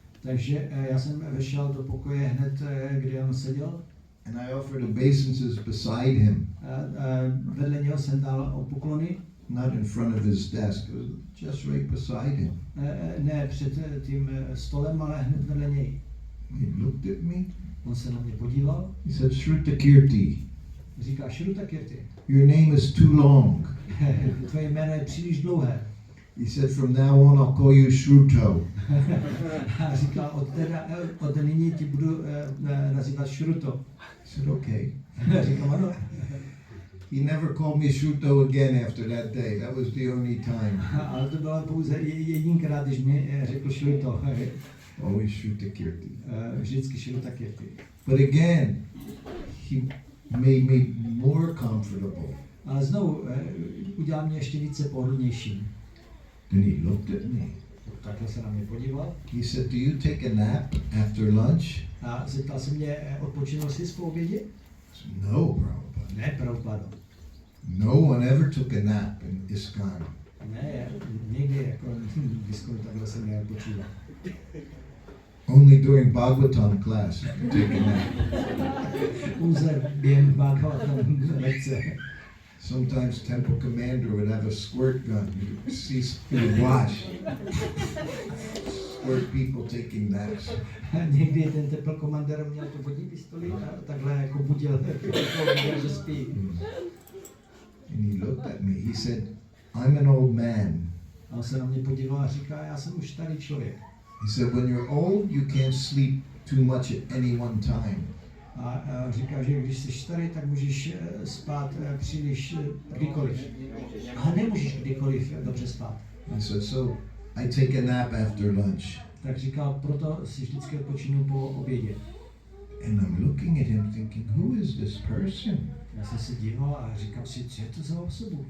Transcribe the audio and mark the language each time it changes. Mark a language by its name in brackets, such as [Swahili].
[Czech] Takže já jsem vešel do pokoje hned, kde on seděl. [English] And I offered obeisances beside him. [Czech] Vedle něho jsem dal poklony. [English] Not in front of his desk, it was just right beside him. [Czech] Ne před tím stolem, ale hned vedle něj. [English] He looked at me. [Czech] On se na mě podíval. [English] He said, SRUTAKIRTI, [Czech] Říká, SRUTAKIRTI. [English] your name is too long. [Czech] Tvoje jméno je příliš dlouhé. [English] He said, from now on, I'll call you Shruto. [Czech] A říkal, od nyní ti budu nazývat Shruto. [English] I said, okay. [Czech] Říkal, ano. [English] He never called me Shruto again after that day. That was the only time. [Czech] Ale to bylo pouze jedinkrát, když mi řekl Shruto. [English] Always SRUTAKIRTI. [Czech] Vždycky SRUTAKIRTI. [English] But again, he made me more comfortable. [Czech] Ale znovu udělal mě ještě více pohodlnějším. [English] Then he looked at me. [Czech] Takhle se na mě podíval. [English] He said, do you take a nap after lunch? [Czech] A zeptal se mě, odpočinul jsi po obědě? [English] I said, no, Prabhupada. [Czech] Ne, Prabhupádo. [English] No one ever took a nap in ISKCON. [Czech] Ne, někdy jako diskunu takhle jsem neodpočíval. [English] Only during Bhagavatam class you can take a nap. [Czech] Pouze během Bhagavatam lekce. [English] Sometimes temple commander would have a squirt gun. You would watch. Squirt people taking naps. [Czech] Někdy ten [English] temple commander [Czech] měl tu vodní pistoli a takhle jako budil, že spí. [English] And he looked at me. He said, I'm an old man. [Czech] A on se na mě podíval a říká, já jsem už starý člověk. [English] He said, when you're old, you can't sleep too much at any one time. [Czech] A říká, že když jsi starý, tak můžeš spát příliš kdykoliv. A nemůžeš kdykoliv dobře spát. [English] He said, so I take a nap after lunch. [Czech] Tak říkal, proto si vždycky odpočinu po obědě. [English] And I'm looking at him thinking, who is this person? [Czech] Já jsem se díval a říkám si, co je to za osobu?